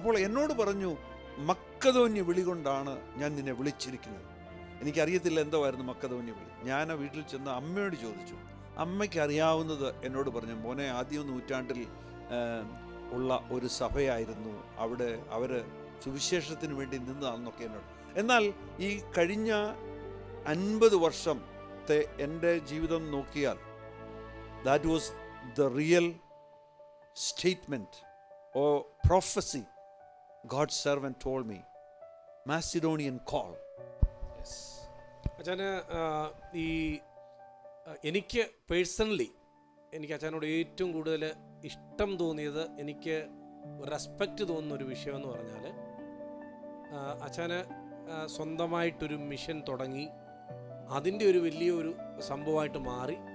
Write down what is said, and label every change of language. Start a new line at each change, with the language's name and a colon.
Malayalam: അപ്പോൾ എന്നോട് പറഞ്ഞു, മക്കതോന്യ വിളി കൊണ്ടാണ് ഞാൻ നിന്നെ വിളിച്ചിരിക്കുന്നത്. എനിക്കറിയത്തില്ല എന്തോയായിരുന്നു മക്കതോന്യ വിളി. ഞാൻ ആ വീട്ടിൽ ചെന്ന് അമ്മയോട് ചോദിച്ചു. അമ്മയ്ക്ക് അറിയാവുന്നത് എന്നോട് പറഞ്ഞു, മോനെ, ആദ്യ നൂറ്റാണ്ടിൽ ഉള്ള ഒരു സഭയായിരുന്നു, അവിടെ അവർ സുവിശേഷത്തിന് വേണ്ടി നിന്നതാണെന്നൊക്കെ എന്നോട്. എന്നാൽ ഈ കഴിഞ്ഞ 50 വർഷത്തെ എൻ്റെ ജീവിതം നോക്കിയാൽ
English: that was the real statement or prophecy God's servant told me, Macedonian call. Yes.
Malayalam: അച്ഛന് ഈ എനിക്ക് പേഴ്സണലി എനിക്ക് അച്ഛനോട് ഏറ്റവും കൂടുതൽ ഇഷ്ടം തോന്നിയത്, എനിക്ക് റെസ്പെക്റ്റ് തോന്നുന്ന ഒരു വിഷയം എന്ന് പറഞ്ഞാൽ, അച്ഛന് സ്വന്തമായിട്ടൊരു മിഷൻ തുടങ്ങി അതിൻ്റെ ഒരു വലിയൊരു സംഭവമായിട്ട് മാറി.